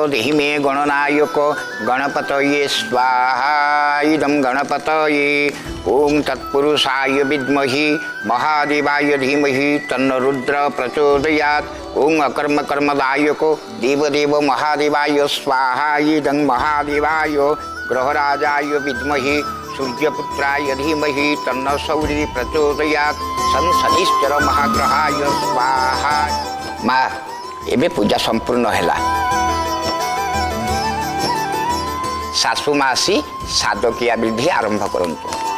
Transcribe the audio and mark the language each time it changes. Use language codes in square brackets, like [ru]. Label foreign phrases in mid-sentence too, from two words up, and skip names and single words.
[sa] देहि मे गणनायक गणपतये स्वाहा इदं गणपतये ओं तत्पुरुषाय विद्महि महादेवाय धीमहि तन्नो रुद्र प्रचोदयात् ओं अकर्म कर्मदायक देवदेव महादेवाय स्वाहा इदं महादेवाय ग्रहराजाय विद्महि सूर्यपुत्राय धीमहि तन्नो सौरी प्रचोदयात् संसनिश्चर महाग्रहाय स्वाहा। [or] ମାଁ ଏବେ ପୂଜା ସମ୍ପୂର୍ଣ୍ଣ ହେଲା ସାସୁ ମାଁ ଆସି ସାଧକିଆ ବିଧି ଆରମ୍ଭ କରନ୍ତୁ।